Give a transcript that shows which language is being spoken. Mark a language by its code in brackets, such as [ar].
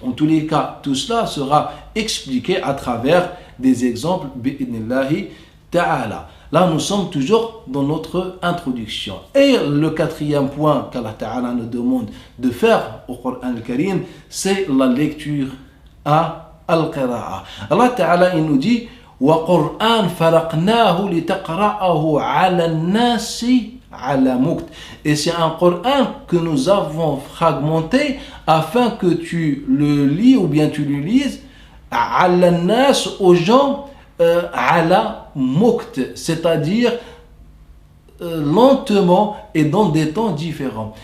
[fr] En tous les cas, tout cela sera expliqué à travers des exemples bi'idnillahi Ta'ala. Là, nous sommes toujours dans notre introduction. Et le quatrième point qu'Allah Ta'ala nous demande de faire au Coran al-Karim, c'est la lecture à al-Qira'a. Allah Ta'ala, il nous dit [ar] وَقُرْآنْ فَرَقْنَاهُ لِتَقْرَأَهُ عَلَى النَّاسِ عَلَى مُكْتٍ. [fr] Et c'est un Coran que nous avons fragmenté afin que tu le lis ou bien tu le lises [ar] عَلَى النَّاسِ [fr] aux gens ala mukt, c'est-à-dire lentement et dans des temps différents.